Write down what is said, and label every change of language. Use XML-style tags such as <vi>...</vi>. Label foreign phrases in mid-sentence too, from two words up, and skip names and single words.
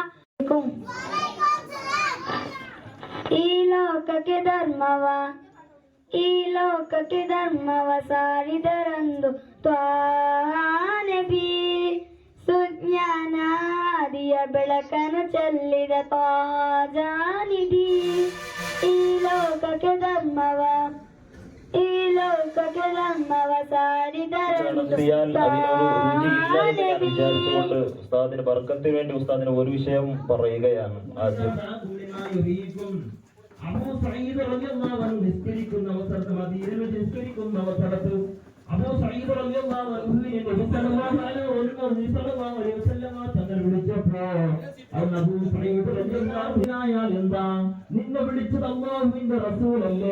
<kn>ಈ ಲೋಕಕ್ಕೆ ಧರ್ಮವ ಸಾರಿದರಂದು ತ್ವಾನಬಿ, ಸುಜ್ಞಾನಾದಿಯ ಬೆಳಕನ್ನು ಚೆಲ್ಲಿದ ತ್ವಾಜಾನಿಧಿ. ಈ ಲೋಕಕ್ಕೆ ಧರ್ಮವ സാരിദരന്തു</kn> <ml>വിചാരിച്ചുകൊണ്ട് ഉസ്താദിന് ബർക്കത്തിന് വേണ്ടി ഉസ്താദിന് ഒരു വിഷയം പറയുകയാണ്. ആദ്യം നിസ്കരിക്കുന്ന അവസരത്ത് മദീനയിൽ നിസ്കരിക്കുന്ന അവസരത്ത് അബൂ സഈദ് റളിയല്ലാഹു അൻഹുവിനെ നബി</ml> <ar>صلى الله عليه وسلم</ar> <ml>തങ്ങൾ വിളിച്ചപ്പോൾ അബൂ സഈദ്</ml> <ar>رضي الله عنه</ar> <ml>എന്താ നിന്നെ വിളിച്ചത് അല്ലാഹുവിന്റെ റസൂലല്ലേ?</ml>